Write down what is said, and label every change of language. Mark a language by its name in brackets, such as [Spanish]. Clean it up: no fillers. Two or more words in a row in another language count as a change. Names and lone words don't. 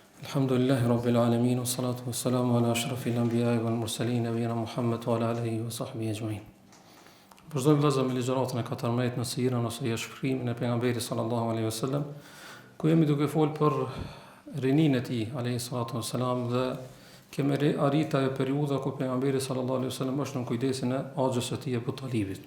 [Arabic] الحمد لله رب العالمين والصلاة والسلام على أشرف الأنبياء والمرسلين نبينا محمد وعلى آله وصحبه أجمعين. [Albanian] Vazhdojmë vëllezër me ligjëratën e 14 në sirën ose jashtrimin e pejgamberit [Arabic] صلى الله عليه وسلم, [Albanian] ku jemi duke folur për rinin e tij [Arabic] عليه الصلاة والسلام [Albanian] dhe kemi arritur ajo periudha ku pejgamberi [Arabic] صلى الله عليه وسلم [Albanian] është në kujdesin e axhës së tij Abu Talibit.